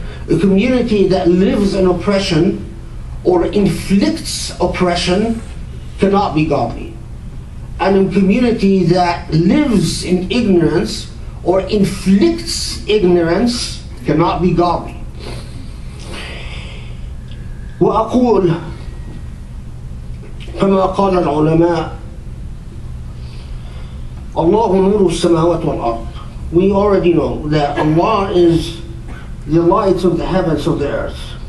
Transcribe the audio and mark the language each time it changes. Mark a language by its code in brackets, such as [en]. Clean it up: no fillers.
[en] A community that lives in oppression or inflicts oppression cannot be godly. and a community that lives in ignorance or inflicts ignorance cannot be godly. [ar] وأقول كما قال العلماء الله نور السماوات والأرض. [en] We already know that Allah is the light of the heavens of the earth.